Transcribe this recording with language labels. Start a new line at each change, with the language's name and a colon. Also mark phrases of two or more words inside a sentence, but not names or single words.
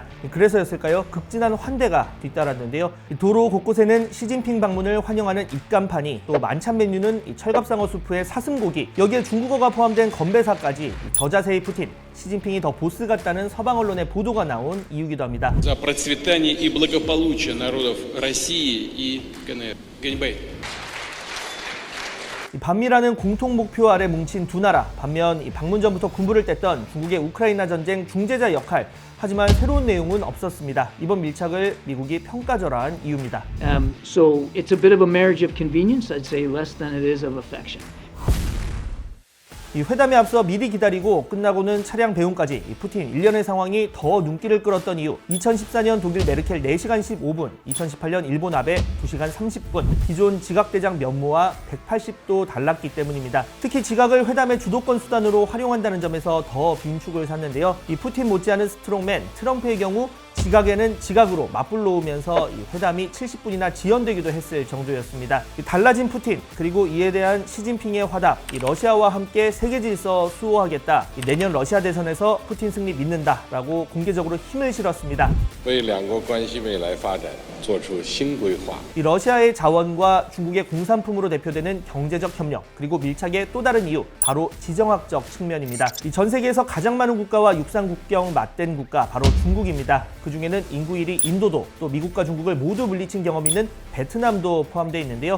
Korean: 그래서였을까요? 극진한 환대가 뒤따랐는데요. 도로 곳곳에는 시진핑 방문을 환영하는 입간판이, 또 만찬 메뉴는 철갑상어 수프에 사슴고기, 여기에 중국어가 포함된 건배사까지 저자세의 푸틴, 시진핑이
English: the boss
Korean: 같다는 서방 언론의 보도가 나온 이유기도 합니다.
Russian: За процветание и благополучие народов России и КНР. Гэньбэй.
Korean: 반미라는 공통 목표 아래 뭉친 두 나라, 반면 이 방문 전부터 군부를 뗐던 중국의 우크라이나 전쟁 중재자 역할, 하지만 새로운 내용은 없었습니다. 이번 밀착을 미국이 평가절하한 이유입니다.
English: So it's a bit of a marriage of convenience. I'd say less than it is of affection.
Korean: 이 회담에 앞서 미리 기다리고 끝나고는 차량 배웅까지 푸틴 일련의 상황이 더 눈길을 끌었던 이유, 2014년 독일 메르켈 4시간 15분, 2018년 일본 아베 2시간 30분, 기존 지각대장 면모와 180도 달랐기 때문입니다. 특히 지각을 회담의 주도권 수단으로 활용한다는 점에서 더 빈축을 샀는데요. 이 푸틴 못지않은 스트롱맨 트럼프의 경우 지각에는 지각으로 맞불 놓으면서 이 회담이 70분이나 지연되기도 했을 정도였습니다. 달라진 푸틴, 그리고 이에 대한 시진핑의 화답, 이 러시아와 함께 세계 질서 수호하겠다, 내년 러시아 대선에서 푸틴 승리 믿는다라고 공개적으로 힘을 실었습니다.
Chinese: 为两国关系未来发展做出新规划。
Korean: 이 러시아의 자원과 중국의 공산품으로 대표되는 경제적 협력, 그리고 밀착의 또 다른 이유, 바로 지정학적 측면입니다. 이 전 세계에서 가장 많은 국가와 육상 국경 맞댄 국가, 바로 중국입니다. 그 중에는 인구 1위 인도도, 또 미국과 중국을 모두 물리친 경험이 있는 베트남도 포함되어 있는데요.